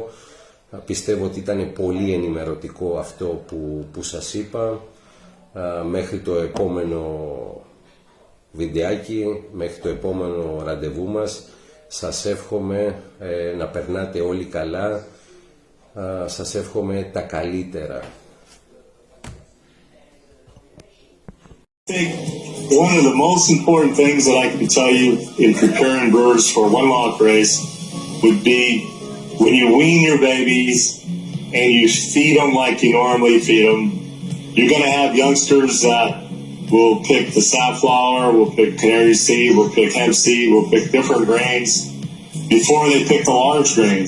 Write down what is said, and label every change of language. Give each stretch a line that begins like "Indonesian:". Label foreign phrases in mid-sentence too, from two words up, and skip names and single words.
Greek: Πιστεύω ότι ήταν πολύ ενημερωτικό αυτό που σας είπα. Μέχρι το επόμενο βιντεάκι, μέχρι το επόμενο ραντεβού μας, σας εύχομαι να περνάτε όλοι καλά, σας εύχομαι τα καλύτερα.
English: I think one of the most important things that I can tell you in preparing birds for a one-lock race would be when you wean your babies and you feed them like you normally feed them, you're going to have youngsters that will pick the safflower, will pick canary seed, will pick hemp seed, will pick different grains before they pick the large grains.